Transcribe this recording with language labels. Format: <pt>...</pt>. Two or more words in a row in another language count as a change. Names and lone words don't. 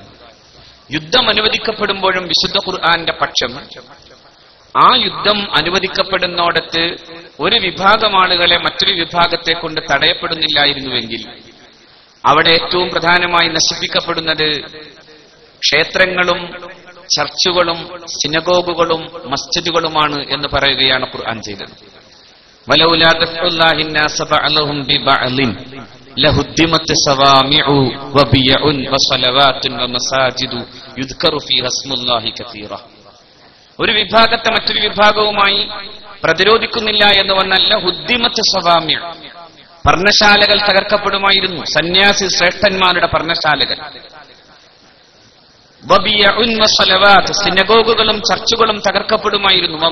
<ml>യുദ്ധം അനുവദിക്കപ്പെടുമ്പോഴും വിശുദ്ധ ഖുർആന്റെ പക്ഷം ആ യുദ്ധം അനുവദിക്കപ്പെടുന്നോടത്ത് ഒരു വിഭാഗം ആളുകളെ മറ്റൊരു വിഭാഗത്തെ കൊണ്ട് തടയപ്പെടുന്നില്ലായിരുന്നുവെങ്കിൽ അവിടെ ഏറ്റവും പ്രധാനമായി നശിപ്പിക്കപ്പെടുന്നത് ക്ഷേത്രങ്ങളും ചർച്ചുകളും സിനഗോഗുകളും മസ്ജിദുകളുമാണ് എന്ന് പറയുകയാണ് ഖുർആൻ ചെയ്തത്.</ml> <ar>ولولا دفع الله الناس بعضهم ببعض لهدمت صوامع وبيع وصلوات ومساجد يذكر فيها اسم الله كثيرا.</ar> <ml>ഒരു വിഭാഗത്തെ മറ്റൊരു വിഭാഗവുമായി പ്രതിരോധിക്കുന്നില്ല എന്ന് വന്നല്ല</ml> <ar>هدمت صوامع.</ar> <ml>പർണശാലകൾ തകർക്കപ്പെടുമായിരുന്നു, സന്യാസി ശ്രേഷ്ഠന്മാരുടെ പർണശാലകൾ. സിനഗോഗുകളും ചർച്ചുകളും തകർക്കപ്പെടുമായിരുന്നു.</ml>